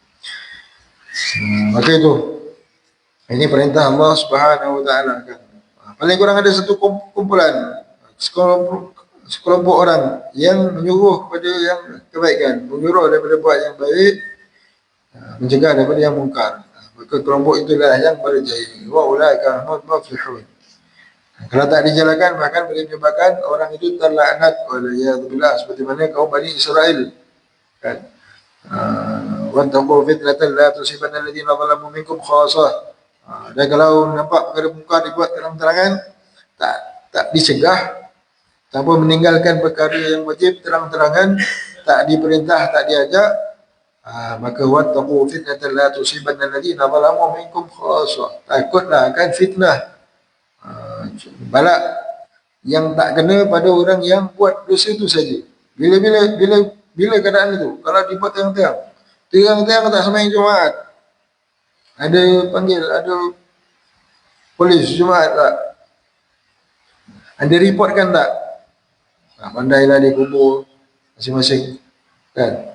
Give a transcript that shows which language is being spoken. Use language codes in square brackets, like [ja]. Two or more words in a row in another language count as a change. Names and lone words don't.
[ms] Maka itu, ini perintah Allah [ar] سبحانه وتعالى. [ms] Paling kurang ada satu kumpulan, sekelompok orang yang menyuruh kepada yang kebaikan, menyuruh daripada buat yang baik, mencegah daripada yang mungkar. Maka kelompok itulah yang berjaya. [ar] وأولئك هم المفلحون. [ms] Kalau tak dijalankan, bahkan boleh menyebabkan orang itu terlaknat oleh Allah, seperti mana kaum Bani Israel. Kan? [ar] واتقوا فتنة لا تصيبن الذين ظلموا منكم خاصة. [ms] Dan kalau nampak perkara mungkar dibuat terang-terangan, tak dicegah, tanpa meninggalkan perkara yang wajib terang-terangan, tak diperintah, tak diajak, maka [ar] واتقوا فتنة لا تصيبن الذين ظلموا منكم خاصة. [ms] Takutlah akan fitnah, balak yang tak kena pada orang yang buat dosa itu saja. Bila keadaan itu, kalau dibuat terang-terang tak sembahyang Jumaat, ada panggil, ada polis Jumaat tak, ada report kan tak, pandailah dia kubur masing-masing kan.